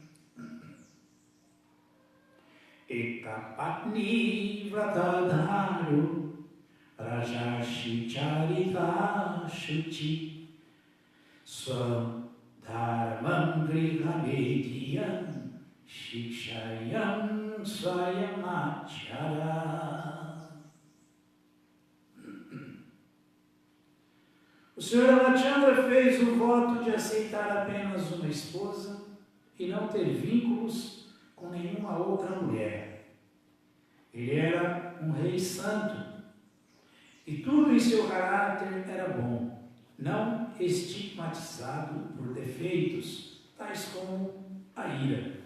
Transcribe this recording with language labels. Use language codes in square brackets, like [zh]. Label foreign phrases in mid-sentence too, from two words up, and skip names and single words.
[sa] एकपत्नीव्रतधरो राजर्षिचरितः शुचिः स्वधर्मं गृहमेधीयं शिक्षयन् स्वयमाचरत्. [pt] O Senhor Ramachandra fez o voto de aceitar apenas uma esposa e não ter vínculos com nenhuma outra mulher. Ele era um rei santo e tudo em seu caráter era bom, não estigmatizado por defeitos, tais como a ira.